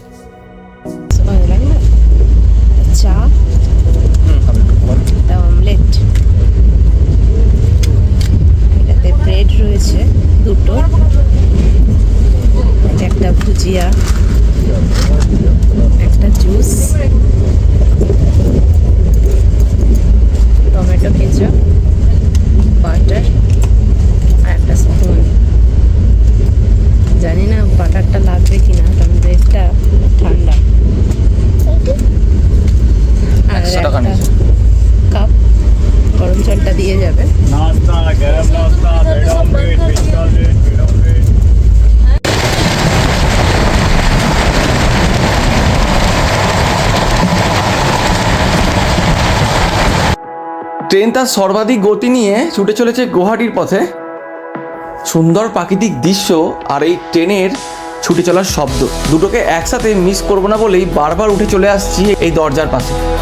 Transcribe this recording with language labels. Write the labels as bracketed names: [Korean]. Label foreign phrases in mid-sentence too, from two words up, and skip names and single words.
[Bangla] চা, অমলেট, এটাতে ব্রেড রয়েছে দুটো, একটা ভুজিয়া, একটা জুস, [English] tomato ketchup, [Bangla] বাটার আর একটা স্পুন। জানি না বাটারটা লাগবে কিনা, কারণ ব্রেডটা ঠান্ডা। আর 100 টাকা একটা নিয়েছে। কাপ গরম জলটা দিয়ে যাবে। [Hindi] नाश्ता गरम नाश्ता [English] bread omelette fish omelette bread omelette [Bangla] ট্রেন তার সর্বাধিক গতি নিয়ে ছুটে চলেছে গুয়াহাটির পথে। সুন্দর প্রাকৃতিক দৃশ্য আর এই ট্রেনের ছুটে চলার শব্দ দুটোকে একসাথে মিস করবো না বলেই বারবার উঠে চলে আসছি এই দরজার পাশে।